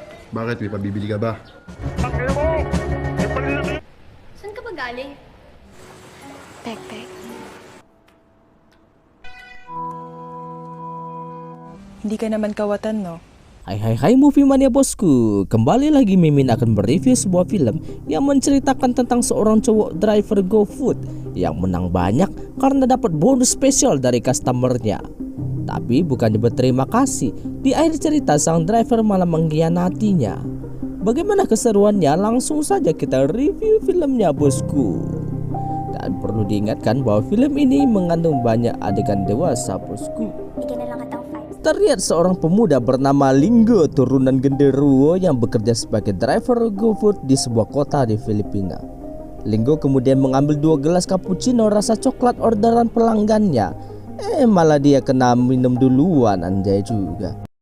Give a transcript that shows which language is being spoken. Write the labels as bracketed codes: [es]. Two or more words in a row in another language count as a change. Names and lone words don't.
[tl] Bakit? May pabibili ka ba? Saan ka ba galing? Pek. Hindi ka naman kawatan, no? [id] Hai [en] movie mania [id] bosku. Kembali lagi Mimin akan mereview sebuah film yang menceritakan tentang seorang cowok driver GoFood yang menang banyak karena dapat bonus spesial dari customernya. Tapi bukannya berterima kasih, di akhir cerita sang driver malah mengkhianatinya. Bagaimana keseruannya? Langsung saja kita review filmnya bosku. Dan perlu diingatkan bahwa film ini mengandung banyak adegan dewasa bosku. [tl] Bigyan na lang kita 5. [id] Terlihat seorang pemuda bernama Linggo turunan genderuwo yang bekerja sebagai driver GoFood di sebuah kota di Filipina. Linggo kemudian mengambil 2 gelas cappuccino rasa coklat orderan pelanggannya. Malah dia kena minum duluan, anjay juga.